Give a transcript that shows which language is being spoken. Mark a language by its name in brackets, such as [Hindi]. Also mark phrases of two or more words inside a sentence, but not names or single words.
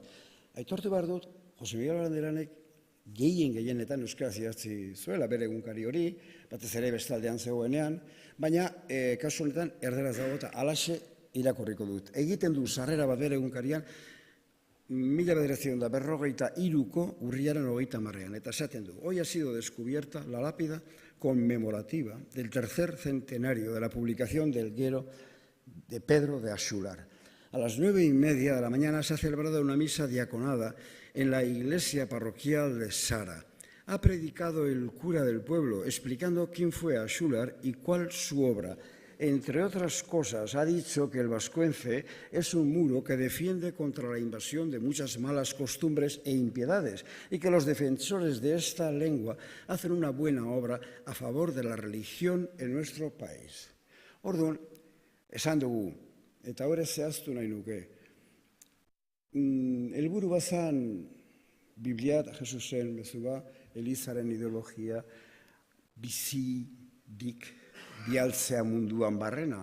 [Basque] Aitortu behar dut, Jose Miguel Barandiaranek gehienetan euskaraz idatzi zuela bere egunkari hori, batez ere bestaldean zegoenean, baina kasu honetan erderaz dago eta alaxe irakurriko dut. Egiten du sarrera bat bere egunkarian 1943ko urriaren 30ean, eta esaten du, [Spanish] hoy ha sido descubierta la lápida conmemorativa del tercer centenario de la publicación del Gero de Pedro de Axular. A las 9:30 de la mañana se ha celebrado una misa diaconada en la iglesia parroquial de Sara. Ha predicado el cura del pueblo explicando quién fue Axular y cuál su obra. Entre otras cosas, ha dicho que el vascuence es un muro que defiende contra la invasión de muchas malas costumbres e impiedades y que los defensores de esta lengua hacen una buena obra a favor de la religión en nuestro país. [Basque] Orduan, esan dugu, eta hori zehaztu nahi nuke, helburu bazan Biblia eta Jesusen mezua, Elizaren ideologia, bizirik bialtzea munduan barrena.